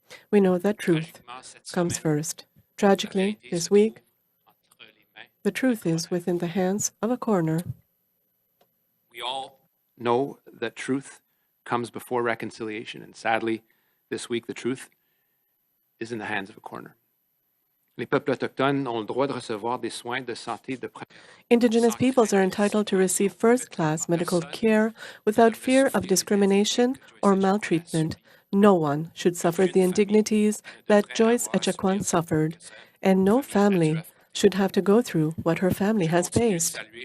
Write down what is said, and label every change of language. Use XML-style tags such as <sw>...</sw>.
<en>We know that truth comes first. Tragically, this week, the truth is within the hands of a coroner. We all know that truth comes before reconciliation, and sadly, this week, the truth is in the hands of a coroner.</en> <fr>Les peuples autochtones ont le droit de recevoir des soins de santé de</fr> <en>Indigenous peoples are entitled to receive first-class medical care without fear of discrimination or maltreatment. No one should suffer the indignities that Joyce Echaquan suffered, and no family should have to go through what her family has faced.</en>